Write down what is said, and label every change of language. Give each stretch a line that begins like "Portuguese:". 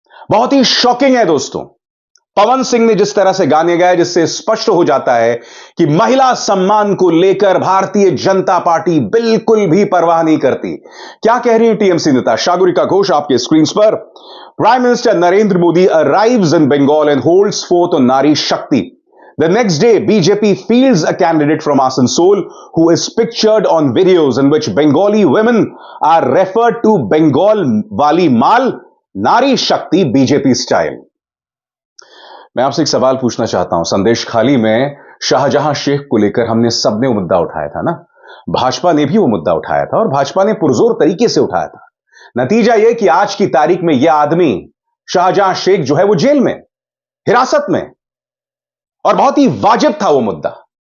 Hindi: बहुत ही शॉकिंग है दोस्तों। पवन सिंह ने जिस तरह से गाने गाए, जिससे स्पष्ट हो जाता है कि महिला सम्मान को लेकर भारतीय जनता पार्टी बिल्कुल भी परवाह नहीं करती। क्या कह रही है टीएमसी नेता सागरिका घोष आपके स्क्रीन पर?
English: Prime minister Narendra Modi arrives in Bengal and holds forth on Nari Shakti. The next day, BJP fields a candidate from Asansol who is pictured on videos in which Bengali women are referred to Bengal wali mal, Nari Shakti BJP style.
Hindi: मैं आपसे एक सवाल पूछना चाहता हूं। संदेश खाली में शाहजहां शेख को लेकर हमने सबने वो मुद्दा उठाया था ना, भाजपा ने भी वो मुद्दा उठाया था और भाजपा ने पुरजोर तरीके से उठाया था। नतीजा यह कि आज की तारीख में यह आदमी शाहजहां शेख जो है वो जेल में, हिरासत में, और बहुत ही वाजिब था वो मुद्दा।